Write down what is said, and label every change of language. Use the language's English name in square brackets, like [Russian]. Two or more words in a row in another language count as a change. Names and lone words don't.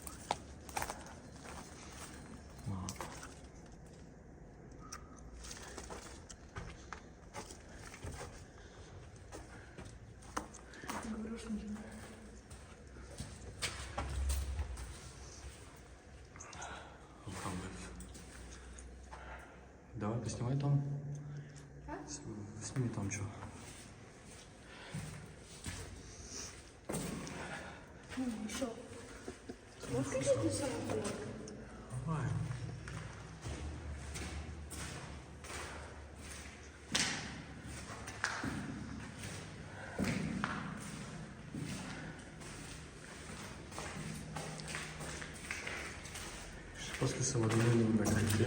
[French] Voilà. Enfin bref. [Russian] Давай поснимай там. Сними там что. [French] Chaud. Tu m'as fait de ça un peu. Ouais. Je sais pas ce que ça va donner au niveau de la qualité.